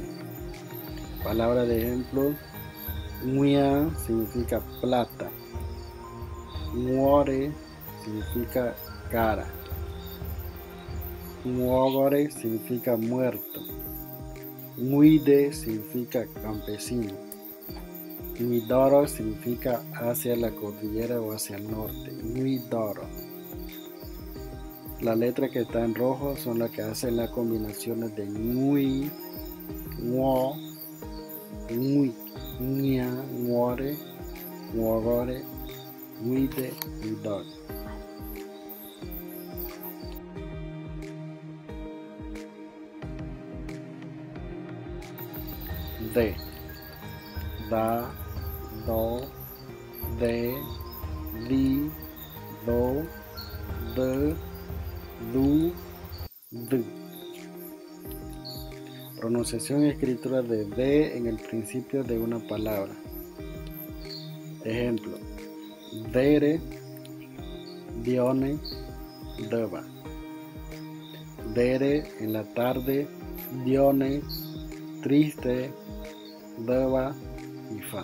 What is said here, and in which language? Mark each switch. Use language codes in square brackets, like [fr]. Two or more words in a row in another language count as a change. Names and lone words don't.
[es] Palabra de ejemplo: nguia significa plata. Nguore significa cara. Nguogore significa muerto. Muide significa campesino. Muidoro significa hacia la cordillera o hacia el norte. Muidoro. La letra que está en rojo son las que hacen las combinaciones de ñui, ño, ñui, ña, ñore, ñorore, ñuide, ñudor. De, da, do, de, di, do, de, du, d. Pronunciación y escritura de D en el principio de una palabra. Ejemplo: dere, dione, deba. Dere en la tarde, dione, triste, deba y fa.